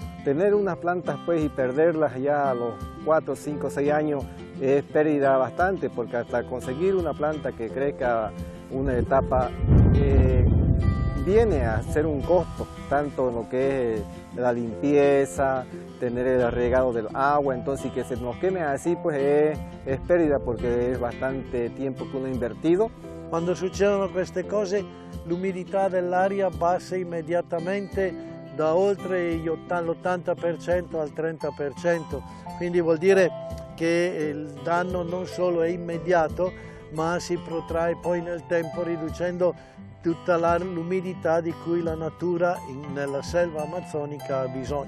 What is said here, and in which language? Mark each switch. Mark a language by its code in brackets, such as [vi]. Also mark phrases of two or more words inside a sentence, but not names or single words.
[es] Tener unas plantas pues y perderlas ya a los 4, 5, 6 años es pérdida bastante, porque hasta conseguir una planta que crezca una etapa viene a ser un costo, tanto lo que es la limpieza, tener el regado del agua, entonces que se nos queme así pues es pérdida, porque es bastante tiempo que uno ha invertido. [it] Quando succedono queste cose l'umidità dell'aria passa immediatamente da oltre l'80% al 30%, quindi vuol dire che il danno non solo è immediato, ma si protrae poi nel tempo riducendo tutta l'umidità di cui la natura nella selva amazzonica ha bisogno.